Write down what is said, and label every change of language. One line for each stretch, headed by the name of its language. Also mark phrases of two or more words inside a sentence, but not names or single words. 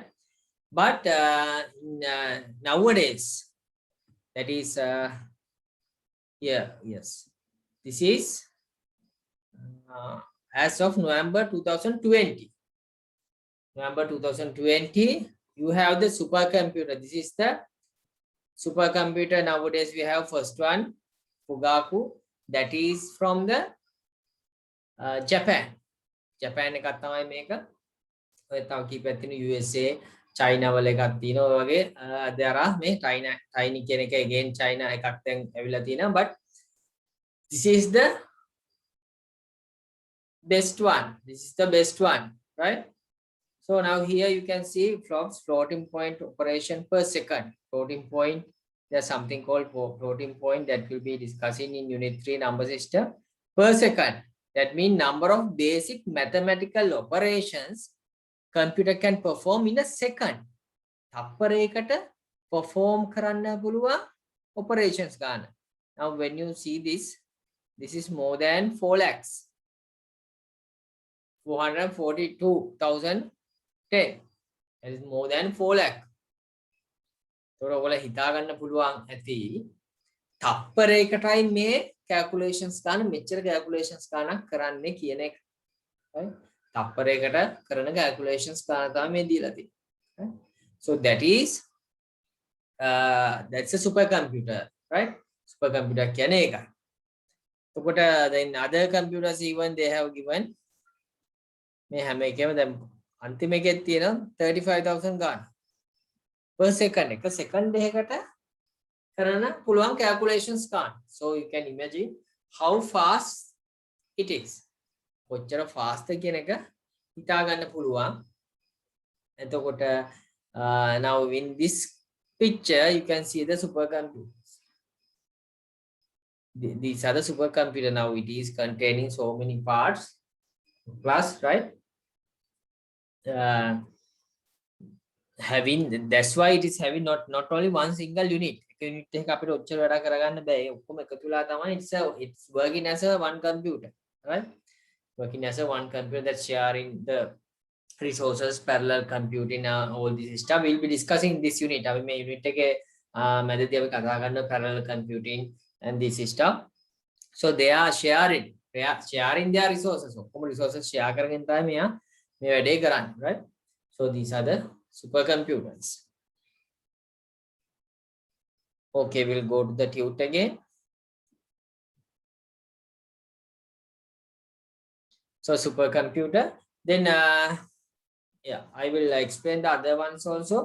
English: But nowadays, that is here, yes, this is as of November 2020. November 2020, you have the supercomputer. This is the supercomputer. Nowadays we have first one, Fugaku, that is from the Japan.
Sinhala: Japan එකක් තමයි මේක. ඔය තව කීපයක් තියෙන USA, China වල එකක් තියෙනවා වගේ.
English: there are
Sinhala: මේ tiny කියන එක again China එකක් දැන් ඇවිල්ලා තියෙනවා,
English: but this is the best one. This is the best one, right? So now here you can see flops, floating point operation per second. Floating point, there's something called floating point that will be discussing in unit 3 number system per second. That means number of basic mathematical operations computer can perform in a second.
Sinhala: තප්පරයකට perform කරන්න පුළුවන් operations ගන්න.
English: Now when you see this, this is more than 4 lakhs. 442,010. That is more than 4 lakh. So,
Sinhala: ඔයගොල්ලෝ හිතා ගන්න පුළුවන් ඇති තප්පරයකටයි මේ calculations ගන්න මෙච්චර calculations ගන්නක් කරන්නේ කියන එක. Right? තප්පරයකට කරන calculations ගන්න තමයි මේ දීලා තියෙන්නේ.
English: So that is that's a supercomputer, right?
Sinhala: Supercomputer කියන්නේ ඒකයි. එතකොට
English: then other computers even they have given
Sinhala: මේ හැම එකේම දැන් අන්තිම එකේ තියෙනවා 35,000 ගන්න
English: per second.
Sinhala: එක second එකකට කරන පුළුවන් calculations ගන්න.
English: So you can imagine how fast it is.
Sinhala: කොච්චර fast කියන එක හිතා ගන්න පුළුවන්.
English: එතකොට now in this picture you can see the supercomputers. These are the supercomputer. Now it is containing so many parts plus, right? Having, that's why it is having not only one single unit.
Sinhala: Unit එක අපිට ඔච්චර වැඩ කරගන්න බෑ. ඒ ඔක්කොම එකතු වෙලා තමයි
English: it's working as a one computer, right? Working as a one computer that's sharing the resources, parallel computing, all this stuff. We'll be discussing this unit.
Sinhala: අපි මේ unit එකේ මැදදී අපි කතා කරන
English: parallel computing and this stuff. So they are sharing their resources.
Sinhala: ඔක්කොම
English: resources share
Sinhala: කරගෙන තමයි මෙයා මේ වැඩේ කරන්නේ,
English: right? So these are the supercomputers. Okay, we'll go to the tute again. So supercomputer. Then yeah, I will explain the other ones also.